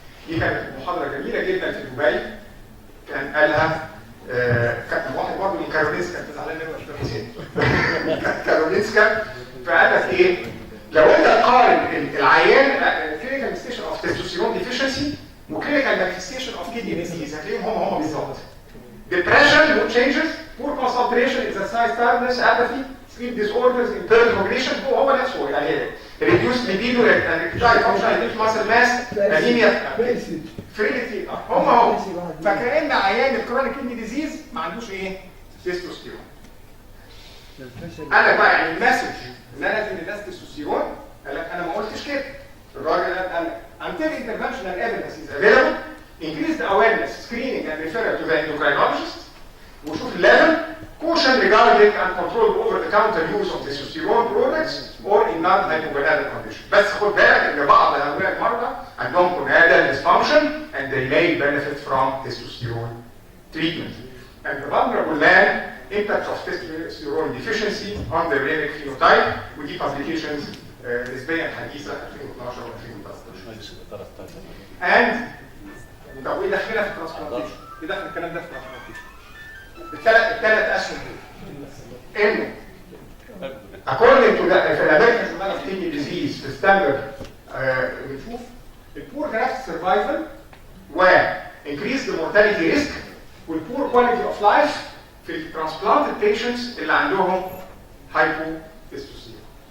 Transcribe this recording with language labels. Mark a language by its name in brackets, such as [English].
[Arabic] دي كانت محاضره جميله جدا في دبي، كان قالها كان واحد برضه من كارولينسكا، انت زعلان منه ولا كارولينسكا، فقال لك ايه؟ لو انت تقارن العيان [English] clinical manifestation of testosterone deficiency وكلينيكال manifestation of kidney disease [Arabic] هتلاقيهم هم بالظبط. [English] depression, mood changes, poor concentration, exercise tiredness, apathy, sleep disorders, impaired cognition [Arabic] هو نفسه يعني [English] reduced libido and erectile function, reduced muscle mass, anemia, frailty هم [Arabic] فكأن عيان الكرونيك كيدني ديزيز ما عندوش ايه؟ تستوستيرون. قال لك بقى يعني المسج ان انا لازم الناس تستوستيرون قال لك انا ما قلتش كده. الراجل قال [English] until interventional evidence is available increase the awareness, screening and referral to the endocrinologist [Arabic] وشوف الليفل [English] caution regarding and control over the counter use of testosterone products or in non-hypogonadal condition. [Arabic] بس خد بالك ان بعض هؤلاء المرضى عندهم [English] gonadal dysfunction and they may benefit from testosterone treatment. And the vulnerable man impact of testosterone deficiency on the renal phenotype ودي publications [Arabic] نسبيا حديثه 2012 و 2013. And طب وايه دخلنا في الترانسبلانتيشن؟ ايه دخل الكلام ده في الترانسبلانتيشن؟ الثلاث اسهم دول انه [English] according to the American Journal of Kidney Disease [Arabic] في ستاندرد بنشوف البور جرافت سرفايفل و [English] increase the mortality risk [Arabic] والبور كواليتي اوف لايف في الترانسبلانتد بيشنتس اللي عندهم هايبو تستوستيرون.